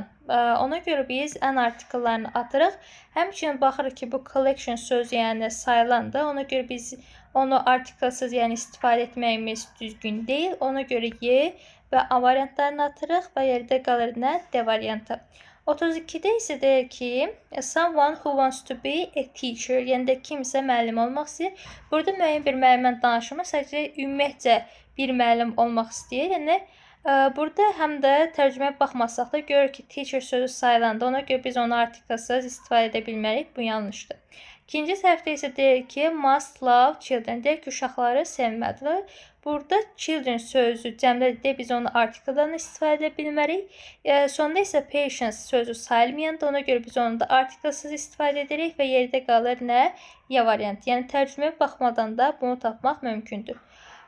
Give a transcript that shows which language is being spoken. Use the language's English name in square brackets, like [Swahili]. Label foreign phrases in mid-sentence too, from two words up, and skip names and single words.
[Azerbaijani] Ona görə biz N artikllarını atırıq. Həmçinin baxırıq ki, bu collection sözü yəni sayılandır. Ona görə biz onu artiklsız yəni istifadə etməyimiz düzgün deyil. Ona görə Y və A variantlarını atırıq və yerdə qalır nə? D variantı. 32-də isə deyir ki, [English] someone who wants to be a teacher, [Azerbaijani] yəni də kimsə müəllim olmaq istəyir. Burada müəyyən bir müəllimdən danışılmır, sadəcə ümumiyyətcə bir müəllim olmaq istəyir. Yəni, burada həm də tərcüməyə baxmasaq da görür ki, teacher sözü sayılandı. Ona görə biz onu artiklsız istifadə edə bilmərik. Bu yanlışdır. İkinci tərəfdə isə deyir ki, [English] must love children. [Azerbaijani] Deyir ki, uşaqları sevməlidir. Burada children sözü cəmlədir. Biz onu artikldan istifadə edə bilmərik. Sonda isə patience sözü sayılmayandır. Ona görə biz onu da artiklsız istifadə edirik və yerdə qalır nə? Ya variantı. Yəni tərcüməyə baxmadan da bunu tapmaq mümkündür.